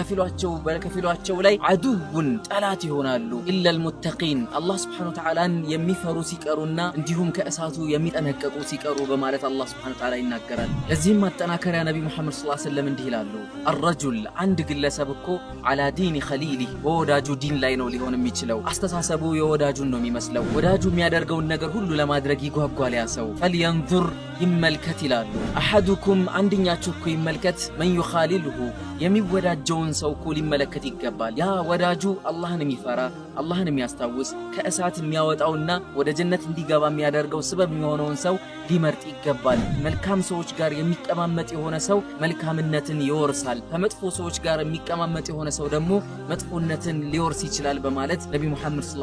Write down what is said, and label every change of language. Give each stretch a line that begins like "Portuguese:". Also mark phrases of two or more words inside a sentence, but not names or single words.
Amharic: ከፊሏቸው ላይ አዱውን ጠላት ይሆናሉ
Arabic: إلا المتقين
Amharic: አላህ
Arabic: سبحانه وتعالى
Amharic: የሚፈሩ ሲቀሩና እንዲሁም ከእሳቱ የሚጠነቀቁ ሲቀሩ ማለት አላህ
Arabic: سبحانه وتعالى
Amharic: ይናገራል። ለዚህም ማጠናከሪያ ነብዩ መሐመድ
Arabic: صلى الله عليه وسلم
Amharic: እንዲህ ይላሉ الرجل አንድ ግለሰብ እኮ
Arabic: على دين خليله
Amharic: በወዳጁ ዲን ላይ ነው ሊሆን የሚችለው። አስተሳሰቡ የወዳጁን ነው የሚመስለው። ወዳጁ የሚያደርገውን ነገር ሁሉ ለማድረግ ይጓጓል ያ ሰው። فلينظر ይመልከት ይላሉ አሐዱኩም አንድኛችሁ እኮ ይመልከት
Arabic: من يخالله
Amharic: የሚወዳጀውን ሰው እኮ ሊመለከት ይገባል። ያ ወዳጁ አላህን የሚፈራ አላህን የሚያስታውስ ከእሳት የሚያወጣውና ወደ ጀነት እንዲገባ የሚያደርገው ስበብ የሚሆነውን ሰው ሊመርጥ ይገባል። መልካም ሰዎች ጋር የሚቀማመጥ የሆነ ሰው መልካምነትን ይወርሳል። ከመጥፎ ሰዎች ጋር የሚቀማመጥ የሆነ ሰው ደግሞ መጥፎነትን ሊወርስ ይችላል በማለት ነብዩ መሐመድ ሰለላሁ